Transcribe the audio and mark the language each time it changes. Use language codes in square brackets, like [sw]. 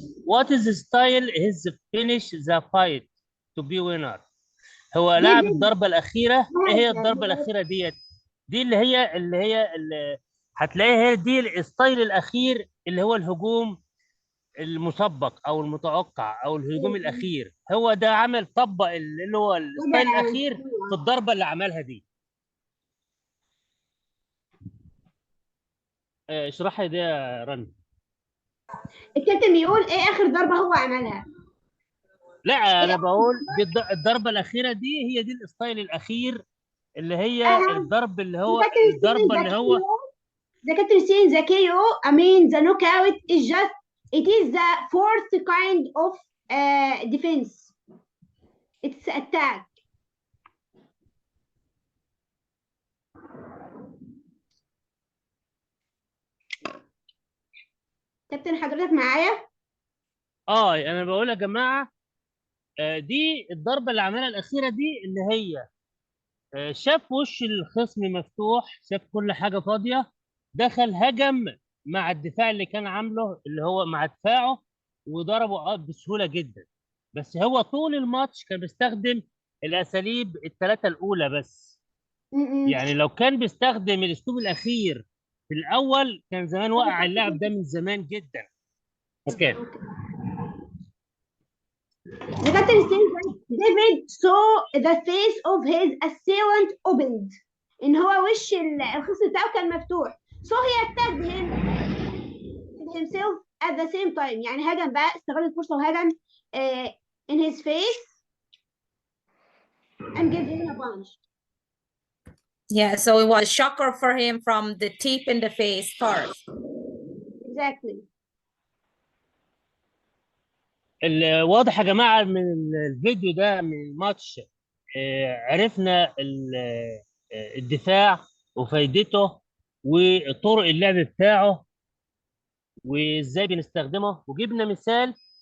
[en] What is the style his finish the fight to be winner؟ [ar] هو لعب الضربة الأخيرة. إيه هي الضربة الأخيرة ديت؟ دي اللي هي هتلاقيها هي دي الستايل الأخير اللي هو الهجوم المسبق او المتوقع او الهجوم الاخير. هو ده عمل طبق اللي هو الستايل الاخير في الضربه اللي عملها دي. اشرحها دي يا رنا. الكابتن بيقول ايه اخر ضربه هو عملها؟ لا انا بقول دي الضربه الاخيره دي هي دي الستايل الاخير اللي هي الضرب اللي هو الضربه اللي هو [en] The captain saying the KO, I mean the knockout is just, it is the fourth kind of defense. It's attack. [ar] كابتن حضرتك معايا؟ انا بقول يا جماعه دي الضربه اللي عملها الاخيره دي اللي هي شاف وش الخصم مفتوح، شاف كل حاجه فاضيه، دخل هجم مع الدفاع اللي كان عامله اللي هو مع دفاعه وضربه بسهوله جدا. بس هو طول الماتش كان بيستخدم الاساليب الثلاثه الاولى بس. يعني لو كان بيستخدم الاسلوب الاخير في الاول كان زمان وقع اللاعب ده من زمان جدا. اوكي. [en] The captain says that David saw the face of his assailant opened. [ar] إن هو وش الخصم بتاعه كان مفتوح. [en] So he attacked himself at the same time. [ar] يعني هجم بقى، استغل الفرصة وهجم [en] in his face and gave him a punch. Yeah, so it was shocker for him from the tip in the face first. Exactly. [ar] واضح يا جماعه من الفيديو ده من الماتش عرفنا الدفاع وفايدته وطرق اللعب بتاعه وازاي بنستخدمه، وجبنا مثال.